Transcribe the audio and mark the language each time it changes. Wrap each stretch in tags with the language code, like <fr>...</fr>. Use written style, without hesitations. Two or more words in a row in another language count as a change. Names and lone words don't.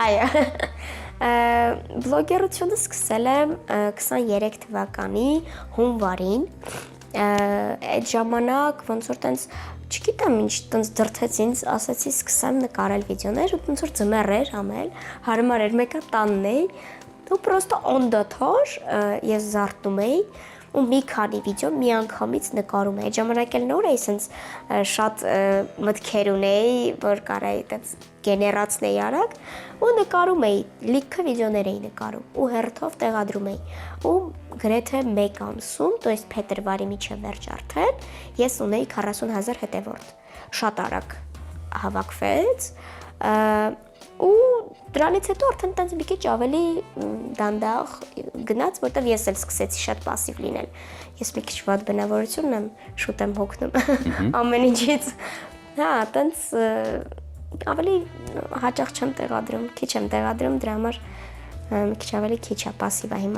<hy>Այո։ Բլոգերությունը սկսել եմ 23 թվականի հունվարին։ Այդ ժամանակ ոնց որ տենց չգիտեմ ինչ տենց դրթեց ինձ, ասացի սկսեմ նկարել վիդեոներ, ու ոնց որ ձմեռ էր ամել, հարմար էր, մեկը տանն էի, ու պրոստը</hy> <en>on the tour</en> <hy>ես զարթնում էի ու մի քանի վիդեո մի անգամից նկարում էի։ Այդ ժամանակ էլ նոր էի, սենց շատ մտքեր ունեի, որ կարայի այդպես գեներացնեի արագ ու նկարում էի, լիքը վիդեոներ էի նկարում ու հերթով տեղադրում էի։ Ու գրեթե 1 ամսում,</hy> <ru>то есть</ru> <hy>փետրվարի միջև վերջ արդեն, ես ունեի 40,000 հետևորդ։ Շատ արագ հավաքվեց ու դրանից հետո արդեն տենց մի քիչ ավելի դանդաղ գնաց, որտեղ ես էլ սկսեցի շատ пассив լինել։ Ես մի քիչ վատ բնավորություն եմ, շուտ եմ հոգնում ամեն ինչից։ Հա, տենց ավելի հաճախ չեմ տեղադրում, քիչ եմ տեղադրում, դրա համար մի քիչ ավելի քիչ է пассивը հիմա։</hy>